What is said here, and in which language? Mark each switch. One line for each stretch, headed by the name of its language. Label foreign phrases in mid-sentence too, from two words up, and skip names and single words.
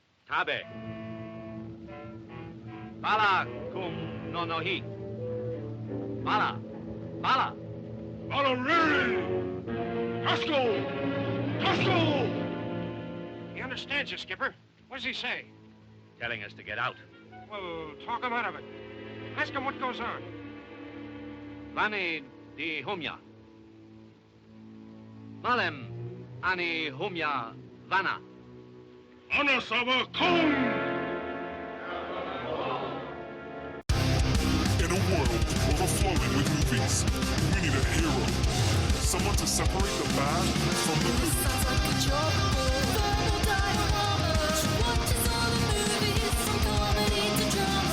English: Tabe. Bala kum no hi. Bala. Bala. Bala Riri! Cusco! Cusco! He understands you, Skipper. What does he say? Telling us to get out. Well, talk him out of it. Ask him what goes on. Vani di humya. Malem ani humya vana. Anasava Kong! In a world overflowing with movies, we need a hero. Someone to separate the bad from the good. Sounds like a job. Verbal dioramas. Watches all the movies from comedy to drama.